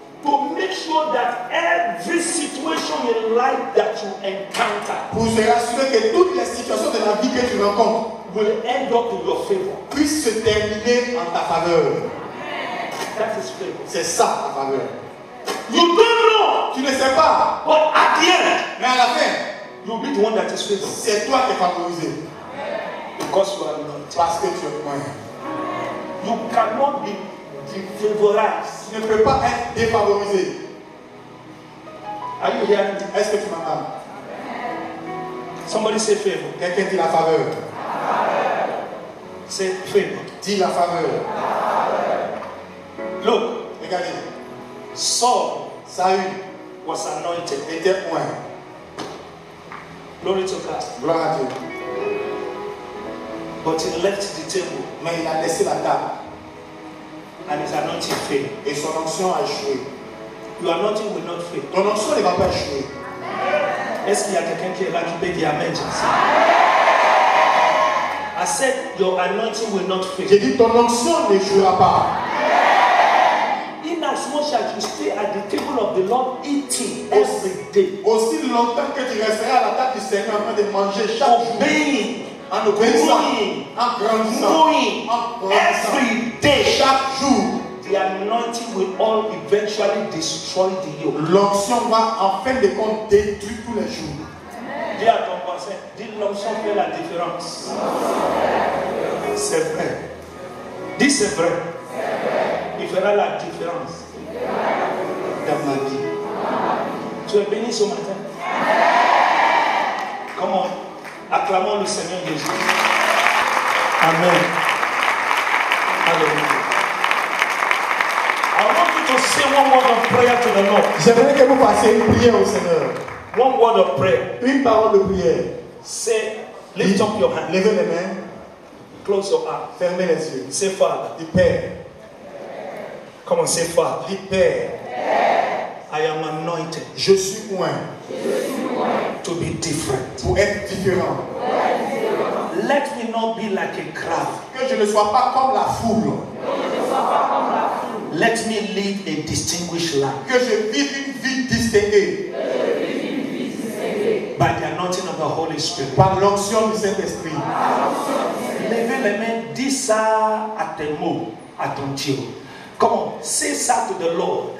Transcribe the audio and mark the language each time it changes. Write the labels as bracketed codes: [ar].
[en] To make sure that every situation in life that you encounter [fr] pour se rassurer que toutes les situations de la vie que tu rencontres [en] will end up in your favor. [fr] puissent se terminer en ta faveur. [en] That is favor. [fr] C'est ça ta faveur. [en] You don't know, [fr] Tu ne sais pas, [en] but at the end, [fr] mais à la fin, [en] you'll be the one that is favored [fr] c'est toi qui es favorisé [en] because you are not. [fr] parce que tu es point. [en] You cannot be defavorized. [fr] Tu ne peux pas être défavorisé. [en] Are you hearing me? [fr] Est-ce que tu m'entends? [en] Somebody say favor. [fr] Quelqu'un dit la faveur. [en] Say favor. [fr] Dis la faveur. [en] Look, [fr] Regardez, [en] Saul [fr] Saül [en] was anointed. [fr] était point. [en] Glory to God. [fr] Gloire à Dieu. [en] But he left the table [fr] Mais il a laissé la table [en] and his anointing failed. [fr] et son onction a échoué. [en] Your anointing will not fail. [fr] Ton onction ne va pas échouer. Est-ce qu'il y a quelqu'un qui est là qui peut dire Amen? [en] I said your anointing will not fail. [fr] J'ai dit ton onction n'échouera pas. [en] In as much as you stay at the table of the Lord eating every day, [fr] Aussi longtemps que tu resteras à la table du Seigneur en train de manger chaque jour, [en] obeying, [fr] en obéissant, [en] growing, [fr] en grandissant, [en] growing [fr] en grandissant, [en] every day, [fr] chaque jour, [en] the anointing will all eventually destroy the yoke. [fr] l'onction va en fin de compte détruire tous les jours. Dis à ton voisin, dis l'onction fait la différence. C'est vrai. Dis c'est vrai. Il fera la différence dans ma vie. Tu es béni ce matin. Comment? Acclamons le Seigneur Jésus. Amen. Alléluia. [en] I want you to say one word of prayer to the Lord. [fr] J'aimerais que vous fassiez une prière au Seigneur. [en] One word of prayer. [fr] Une parole de prière. [en] Say, lift up your hand. [fr] Levez les mains, [en] Close your eyes. [fr] fermez les yeux. [en] Say, Father. [fr] Dis Père. [en] Come on, say, Father. [fr] Dis Père. [en] I am anointed [fr] Je suis oint [en] to be different. [fr] pour être différent. [en] Let me not be like a crowd. [fr] Que je ne sois pas comme la foule. [en] Let me live a distinguished life [fr] Que je vive une vie distinguée [en] by the anointing of the Holy Spirit. [fr] par l'onction du Saint-Esprit. Levez les mains, dis ça à tes mots, à ton Dieu. [en] Come on, say that to the Lord.